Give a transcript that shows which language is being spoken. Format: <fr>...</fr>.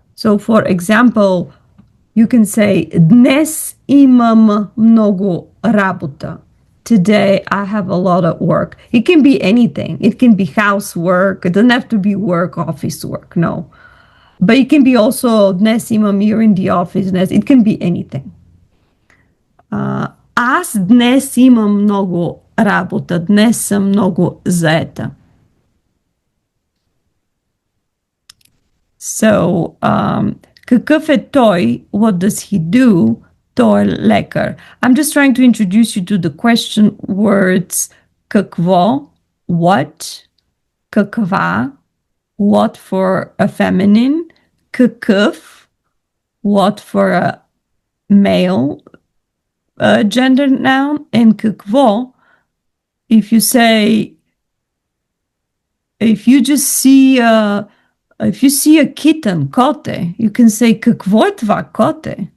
<en>So, for example, you can say</en> <bg>Dnes imam mnogo работа.</bg> <en>Today I have a lot of work. It can be anything. It can be housework. It doesn't have to be work, office work. No. But it can be also Dnes imam, you're in the office. It can be anything.</en> <bg>Аз днес имам много работа. Днес съм много заета. So, какъв е той?</bg> <en>What does he do?</en> <bg>Той е лекар.</bg> <en>I'm just trying to introduce you to the question words какво, what, каква, what for a feminine, какъв, what for a male gender noun, and какво, if you say, if you just see if you see a kitten, kote, you can say какво е това kote?</en>